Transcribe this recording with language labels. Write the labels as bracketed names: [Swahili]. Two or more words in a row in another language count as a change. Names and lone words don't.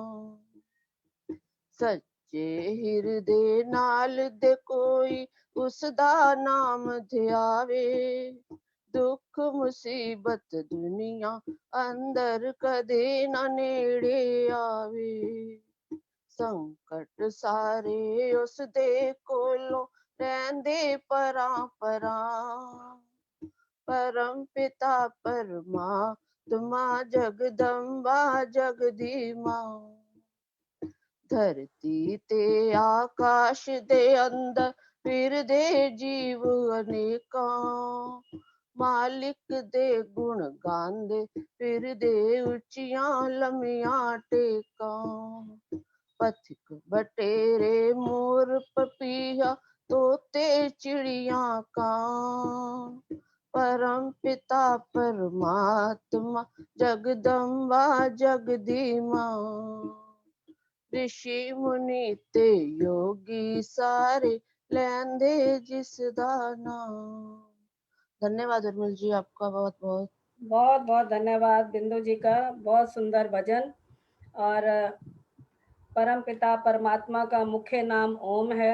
[Punjabi] ਸੱਚੇ ਹਿਰਦੇ ਨਾਲ ਦੇ ਕੋਈ ਉਸਦਾ ਨਾਮ ਧਿਆਵੇ, ਦੁੱਖ ਮੁਸੀਬਤ ਦੁਨੀਆ ਅੰਦਰ ਕਦੇ ਨਾ ਨੇੜੇ ਆਵੇ। ਸੰਕਟ ਸਾਰੇ ਉਸ ਦੇ ਕੋਲੋਂ ਰਹਿੰਦੇ ਪਰਾਂ ਪਰਾਂ, ਪਰਮ ਪਿਤਾ ਪਰਮਾਤਮਾ ਜਗਦੰਬਾ ਜਗਦੀਮਾ। ਧਰਤੀ ਤੇ ਆਕਾਸ਼ ਦੇ ਅੰਦਰ ਫਿਰਦੇ ਜੀਵ ਅਨੇਕਾਂ, ਮਾਲਕ ਦੇ ਗੁਣ ਗਾਂਦੇ ਫਿਰਦੇ ਉੱਚੀਆਂ ਲੰਮੀਆਂ ਟੇਕਾਂ। ਪਥਿਕ ਬਟੇਰੇ ਮੋਰ ਪਪੀਹਾ ਤੋਤੇ ਚਿੜੀਆਂ ਕਾਂ, ਪਰਮ ਪਿਤਾ ਪਰਮਾਤਮਾ ਜਗਦੰਬਾ ਜਗਦੀਮਾ। ਰਿਸ਼ੀ ਮੁਨੀ ਤੇ ਯੋਗੀ ਸਾਰੇ ਲੈਂਦੇ ਜਿਸ ਦਾਨਾ। [Hindi] धन्यवाद उर्मिल जी, आपका बहुत बहुत बहुत बहुत धन्यवाद बिंदु जी का। बहुत सुंदर भजन। और परम पिता परमात्मा का मुख्य नाम ओम है।